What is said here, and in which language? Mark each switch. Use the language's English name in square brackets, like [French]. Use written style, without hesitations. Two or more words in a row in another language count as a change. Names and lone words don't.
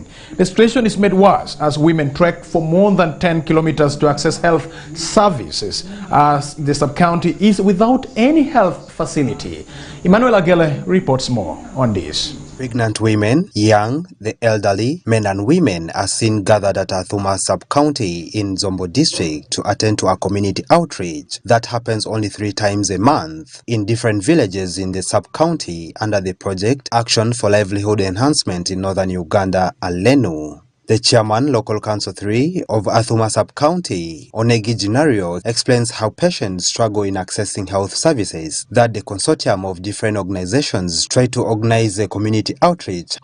[English] The situation is made worse as women trek for more than 10 kilometers to access health services, as the sub-county is without any health facility. Emmanuel Agele reports more on this. Pregnant women, young, the elderly, men and women are seen gathered at Athuma sub-county in Zombo district to attend to a community outreach that happens only 3 times a month in different villages in the sub-county under the project Action for Livelihood Enhancement in Northern Uganda, ALENU. The chairman, Local Council 3 of Athuma Sub-County, Onegi Ginario, explains how patients struggle in accessing health services, that the consortium of different organizations try to organize a community outreach.